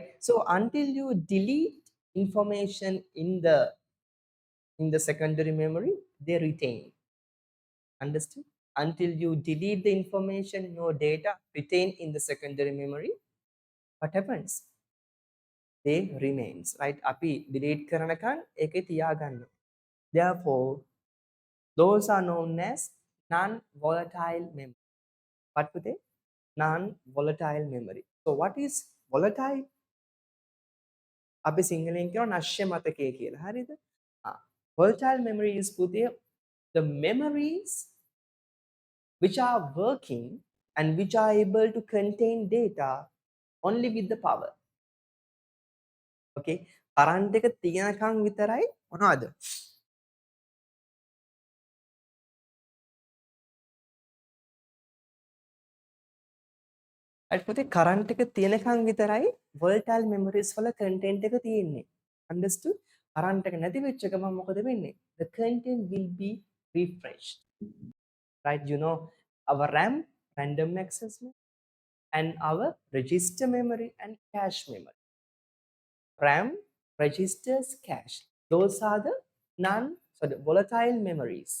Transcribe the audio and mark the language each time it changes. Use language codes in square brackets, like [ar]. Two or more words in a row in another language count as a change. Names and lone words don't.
[en] So until you delete information in the secondary memory, they retain. Understood? Until you delete the information, your data retain in the secondary memory, what happens? They remains, right? [si] Api delete කරනකන් ඒකේ තියාගන්න. [en] Therefore, those are known as non-volatile memory. What do they? Non-volatile memory. So what is volatile? [si] අපි සිංහලෙන් කියනවා නශ්‍ය මතකය කියලා. හරිද? [en] Volatile memory is පුතේ the memories which are working and which are able to contain data only with the power. [si] Okay? කරන්ට් එක තියනකන් විතරයි මොනවද? අයිපොතේ කරන්ට් එක තියෙනකන් විතරයි [en] volatile memories [si] වල content එක තියෙන්නේ. Understood? කරන්ට් එක නැති වෙච්ච ගමන් මොකද වෙන්නේ? [en] The content will be refreshed. Right? You know our RAM, random access memory, and our register memory and cache memory. RAM, registers, cache. Those are the volatile memories.